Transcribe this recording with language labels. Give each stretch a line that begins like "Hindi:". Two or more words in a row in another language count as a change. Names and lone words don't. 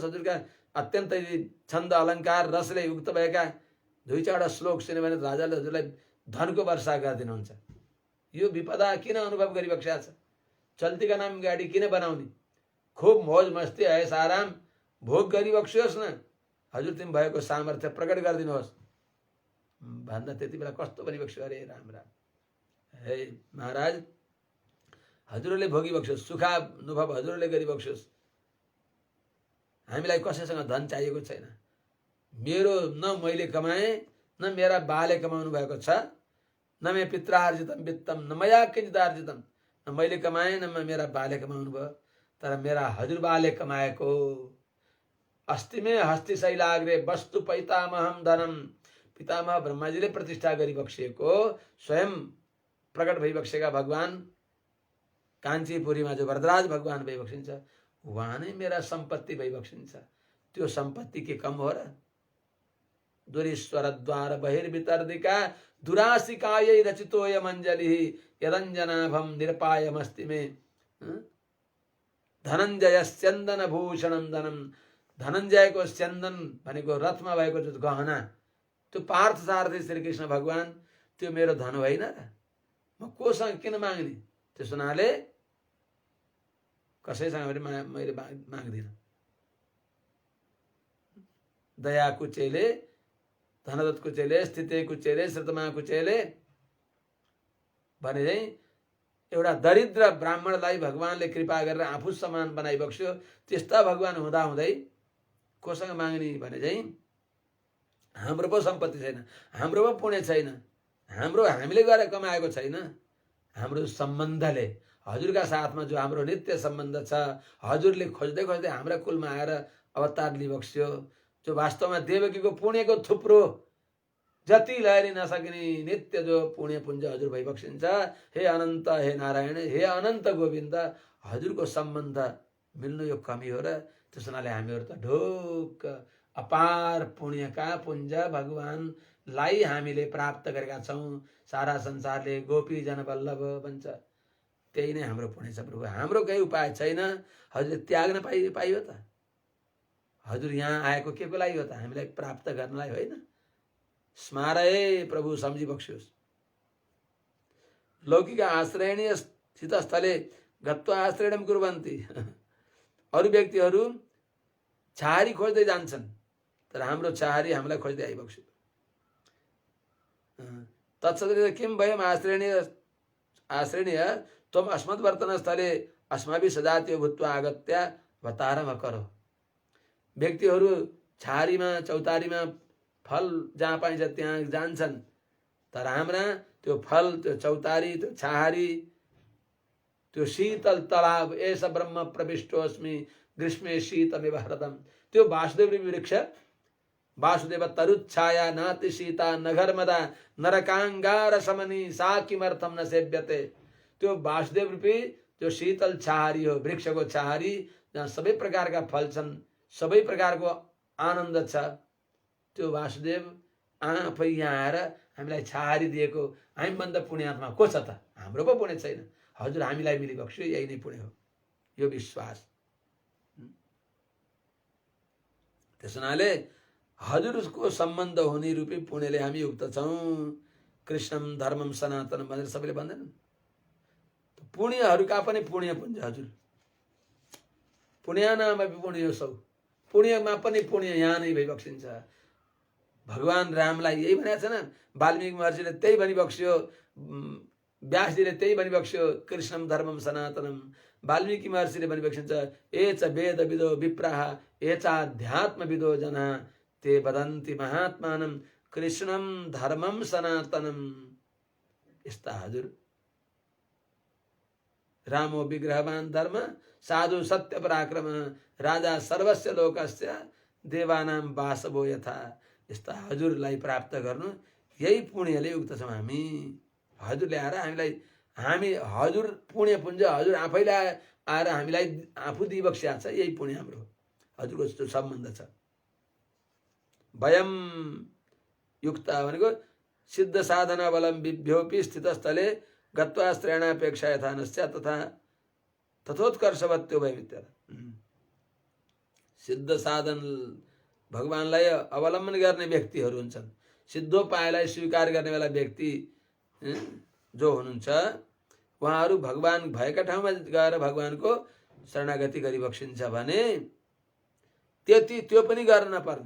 Nepali: हजुरका अत्यन्त छन्द अलङ्कार रसले युक्त भएका दुई चारवटा श्लोक सुन्यो भने राजाले हजुरलाई धनको वर्षा गरिदिनुहुन्छ। यो विपदा किन अनुभव गरिबक्सेको छ? चल्तीका नाम गाडी किन बनाउने? खूब मौज मस्ती ऐस आराम भोग गरिबक्सियोस् न, हजुर तिमी भएको सामर्थ्य प्रकट गरिदिनुहोस् भन्दा त्यति बेला कस्तो भनिबक्स्यो, अरे राम राम, हे महाराज हजुरले भोगिबक्स्योस्, सुखानुभव हजुरले गरिबक्स्योस्, हामीलाई कसैसँग धन चाहिएको छैन। मेरो न मैले कमाएँ न मेरा बाले कमाउनु भएको छ,
Sanskrit: न मे पित्रार्जितम वित्तम न मया किंचिदार्जितम,
Nepali: न मैले कमाएँ न मेरा बाले कमाउनु भयो, तर मेरा हजुरबाले कमाएको
Sanskrit: अस्ति में हस्ति शैलाग्रे वस्तु पैतामहम धनम।
Nepali: पितामह ब्रह्माजीले प्रतिष्ठा गरिबक्सिएको स्वयं प्रकट भइबक्सेका भगवान काञ्चीपुरीमा जो वरदराज भगवान भइबक्सिन्छ उहाँ नै मेरा सम्पत्ति भइबक्सिन्छ। त्यो सम्पत्ति के कम हो र?
Sanskrit: दुरीश्वर द्वार बहिर्वितर्दिका दुरासिकायै रचितोयम अञ्जलिः यदञ्जनाभम निरपायमस्ति मे। धनञ्जय स्यन्दन भूषणम धनम,
Nepali: धनञ्जयको स्यन्दन भनेको रथमा भएको जो गहना, त्यो पार्थ सारथी श्रीकृष्ण भगवान त्यो मेरो धन होइन र, म कोसँग किन माग्ने? त्यस हुनाले कसैसँग पनि मैले माग्दिनँ।
Sanskrit: दया कुचेले, धनदत्त कुचेले, स्थिते कुचेले, श्रुतमा कुचेले
Nepali: भने चाहिँ एउटा दरिद्र ब्राह्मणलाई भगवानले कृपा गरेर आफू समान बनाइबक्स्यो। त्यस्ता भगवान हुँदा हुँदै कोसँग माग्ने भने चाहिँ हाम्रो पो सम्पत्ति छैन, हाम्रो पो पुण्य छैन, हाम्रो हामीले गरेर कमाएको छैन, हाम्रो सम्बन्धले हजुरका साथमा जो हाम्रो नित्य सम्बन्ध छ, हजुरले खोज्दै खोज्दै हाम्रा कुलमा आएर अवतार लिइबक्स्यो, जो वास्तवमा देवकीको पुण्यको थुप्रो जति लहरी नसकिने नित्य जो पुण्य पुञ्ज हजुर भइबक्सिन्छ। हे अनन्त, हे नारायण, हे अनन्त गोविन्द, हजुरको सम्बन्ध मिल्नु यो कमी हो र। त्यस हुनाले हामीहरू त ढोक अपार पुण्यका पुञ्ज भगवानलाई हामीले प्राप्त गरेका छौँ। सारा संसारले गोपी जन बल्लभ भन्छ, त्यही नै हाम्रो पुण्य छ प्रभु। हाम्रो केही उपाय छैन, हजुरले त्याग्न पाइयो त? हजुर यहाँ आएको के को लागि हो त? हामीलाई प्राप्त गर्नलाई होइन।
Sanskrit: स्मारय प्रभु
Nepali: सम्झिबक्स्योस्।
Sanskrit: लौकिक आश्रयणीय स्थितस्थले गत्वा आश्रयणम कुर्वन्ति।
Nepali: अरू व्यक्तिहरू छाहारी खोज्दै जान्छन्, तर हाम्रो छाहारी हामीलाई खोज्दै आइबक्स्यो।
Sanskrit: तत्सदृश किं वयम् आश्रयणीय त्वम अस्मद्वर्तनस्थले अस्माभिः सजातीय भूत्वा आगत्य भतारम करो।
Nepali: व्यक्तिहरू छाहारीमा चौतारीमा फल जहाँ पाइन्छ त्यहाँ जान्छन्, तर हाम्रा त्यो फल, त्यो चौतारी, त्यो छाहारी, त्यो शीतल तलाब,
Sanskrit: एष ब्रह्म प्रविष्टोस्मि ग्रीष्मे शीतमेव हृदम,
Nepali: त्यो वासुदेव वृक्ष,
Sanskrit: वासुदेव तरुच्छाया नाति सीता नघर्मदा नरकांगार समनी सा किमर्थम न सेव्यते।
Nepali: त्यो वासुदेव रूपी जो शीतल छाहारी हो, वृक्षको छाहारी, जहाँ सबै प्रकारका फल छन्, सबै प्रकारको आनन्द छ, त्यो वासुदेव आफै यहाँ आएर हामीलाई छाहारी दिएको हामीभन्दा पुण्यात्मा को छ त? हाम्रो पो पुण्य छैन, हजुर हामीलाई मिलिबक्स्यो, यही नै पुण्य हो, यो विश्वास। त्यस हुनाले हजुरको सम्बन्ध हुने रूपी पुण्यले हामी युक्त छौँ।
Sanskrit: कृष्णम धर्मम सनातन
Nepali: भनेर सबैले भन्दैनन्। पुण्यहरूका पनि पुण्य पुञ्ज हजुर,
Sanskrit: पुण्यानाम अपि पुण्योऽसौ,
Nepali: पुण्यमा पनि पुण्य यहाँ नै भइबक्सिन्छ। भगवान रामलाई यही भनेको छैन, वाल्मीकि महर्षिले त्यही भनिबक्स्यो, व्यासजीले त्यही भनिबक्स्यो,
Sanskrit: कृष्णम धर्मम सनातनम।
Nepali: वाल्मीकि महर्षिले भनिबक्सिन्छ,
Sanskrit: ए च वेद विदो विप्राः ए च अध्यात्म विदो जना ते वदन्ति महात्मानं कृष्णम धर्मम सनातनम।
Nepali: यस्ता हजुर
Sanskrit: रामो विग्रहवान धर्म साधु सत्य पराक्रम राजा सर्वस्य लोकस्य देवानां वासवो यथा।
Nepali: यस्ता हजुरलाई प्राप्त गर्नु यही पुण्यले युक्त छौँ हामी। हजुरले आएर हामी हजुर पुण्य पुञ्ज हजुर आफैले आएर हामीलाई आफू दिइबक्स्या छ, यही पुण्य हाम्रो हजुरको जो सम्बन्ध छ।
Sanskrit: वयम युक्त भनेको सिद्ध साधना बलम विभ्योपि स्थितस्थले गत्वा श्रेणापेक्षा यथा नस्या तथा तथोत्कर्षवत्यो भयमित्य।
Nepali: सिद्ध साधन भगवानलाई अवलम्बन गर्ने व्यक्तिहरू हुन्छन्, सिद्धोपायलाई स्वीकार गर्नेवाला व्यक्ति जो हुनुहुन्छ, उहाँहरू भगवान भएका ठाउँमा गएर भगवानको शरणागति गरिबक्सिन्छ भने त्यो पनि गर्न नपर्ने।